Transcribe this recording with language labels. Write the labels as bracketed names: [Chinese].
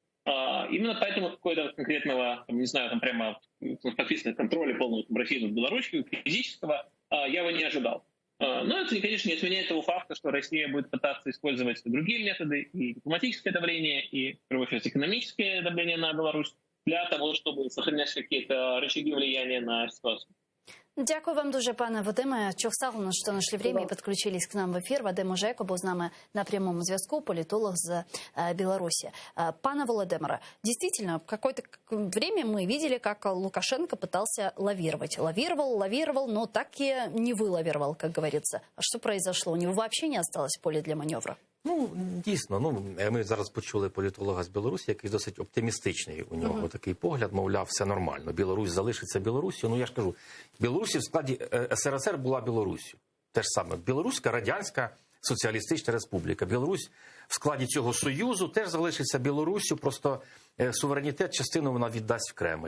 [Russian] Именно поэтому какого-то конкретного, не знаю, там прямо подписанного контроля полного России над Беларусью, физического, я бы не ожидал. Но это, конечно, не отменяет того факта, что Россия будет пытаться использовать другие методы, и дипломатическое давление, и, в первую очередь, экономическое давление на Беларусь, для того, чтобы сохранять какие-то рычаги влияния на ситуацию. [Ukrainian] Дякую вам дуже, пане Вадиме. Чохсагу, що знайшли [Russian] время [Ukrainian] і підключились к нам в ефір. Вадим Ожейко був з нами на прямому зв'язку, політолог з Беларуси. [Russian] Пане Володимире, действительно, какое-то время мы видели, как Лукашенко пытался лавировать. Лавировал, но так и не вылавировал, как говорится. А что произошло? У него вообще не осталось поля для маневра? [Ukrainian] Ну, дійсно, ми зараз почули політолога з Білорусі, який досить оптимістичний. У нього такий погляд, мовляв, все нормально. Білорусь залишиться Білоруссю. Ну, я ж кажу, Білорусі в складі СРСР була Білоруссю. Те ж саме. Білоруська Радянська Соціалістична Республіка. Білорусь в складі цього Союзу теж залишиться Білоруссю, просто суверенітет, частину вона віддасть в Кремль.